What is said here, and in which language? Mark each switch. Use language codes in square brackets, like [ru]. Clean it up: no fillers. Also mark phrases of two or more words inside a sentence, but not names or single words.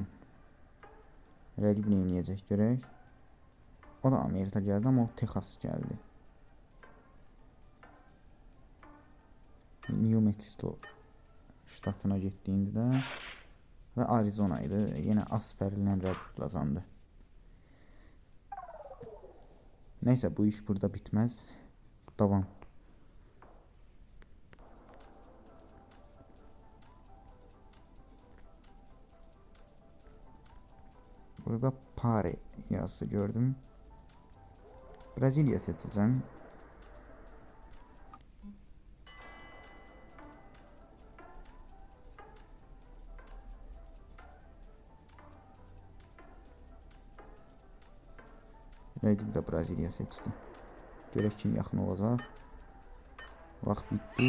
[az] Rəqib nə edəcək görək. O da Amerika gəldi, amma o Texas gəldi. New Mexico ştatına getdi indi də. Və Arizona idi. Yenə az fərqlə rəqib qazandı. [tr] Neyse, bu iş burada bitmez. Devam. [az] Burada Pare yazısı gördüm. [tr] Brezilya seçeceğim. [az] Rəqib də Brezilya seçdi. Görək kim yaxın olacaq. Vaxt bitdi.